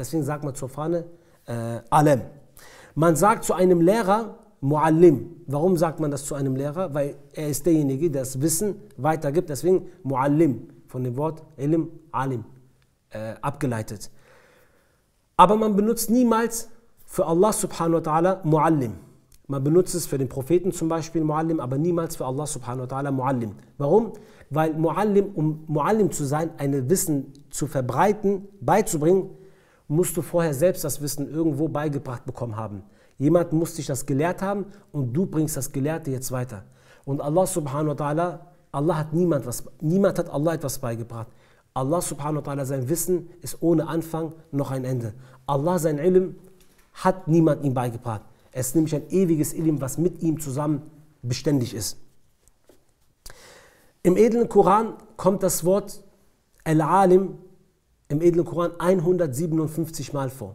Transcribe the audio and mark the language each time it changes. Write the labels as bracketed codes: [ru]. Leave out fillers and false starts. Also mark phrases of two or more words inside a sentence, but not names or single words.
[de] Deswegen sagt man zur Fahne Alam. Man sagt zu einem Lehrer Muallim. Warum sagt man das zu einem Lehrer? Weil er ist derjenige, der das Wissen weitergibt. Deswegen Muallim, von dem Wort [ar] علم، عالم, [de] abgeleitet. Aber man benutzt niemals für [ar] الله سبحانه وتعالى [de] Muallim. Man benutzt es für den Propheten zum Beispiel Muallim, aber niemals für [ar] الله سبحانه وتعالى [de] Muallim. Warum? Weil Muallim, um Muallim zu sein, ein Wissen zu verbreiten, beizubringen, musst du vorher selbst das Wissen irgendwo beigebracht bekommen haben. Jemand muss dich das gelehrt haben und du bringst das Gelehrte jetzt weiter. Und [ar] الله سبحانه وتعالى, [de] niemand hat Allah etwas beigebracht. [ar] الله سبحانه وتعالى, [de] sein Wissen ist ohne Anfang noch ein Ende. Allah, sein Ilm, hat niemand ihm beigebracht. Es ist nämlich ein ewiges Ilm, was mit ihm zusammen beständig ist. Im edlen Koran kommt das Wort Al-Alim im edlen Koran 157 Mal vor.